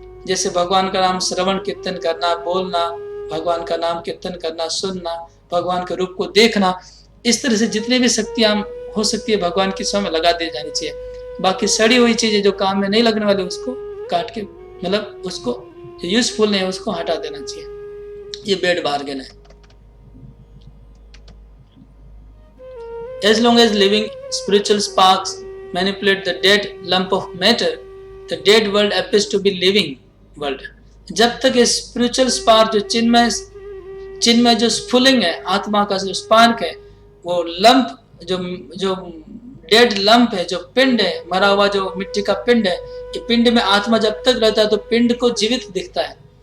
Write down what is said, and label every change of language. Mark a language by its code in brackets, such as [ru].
[hi] जैसे भगवान का नाम श्रवण कीर्तन करना, बोलना, भगवान का नाम कीर्तन करना, सुनना, भगवान के रूप को देखना, इस तरह से जितनी भी शक्तियां हो सकती है भगवान की सेवा में लगा दी जानी चाहिए। बाकी सड़ी हुई चीजें जो काम में नहीं लगने वाली उसको काट के, मतलब उसको जो यूजफुल नहीं है उसको हटा देना चाहिए। ये बेड बार्गेन है। [en] As long as living spiritual sparks manipulate the dead lump of matter, the dead world appears to be living world. [hi] जब तक ये स्पिरिचुअल स्पार्क जो चिन्मय जो स्फुलिंग है, आत्मा का जो स्पार्क है, वो लंप जो डेड लंप है, जो पिंड है, मरा हुआ जो मिट्टी का पिंड है, ये पिंड में आत्मा जब तक रहता है तो पिंड को जीवित दिखता है।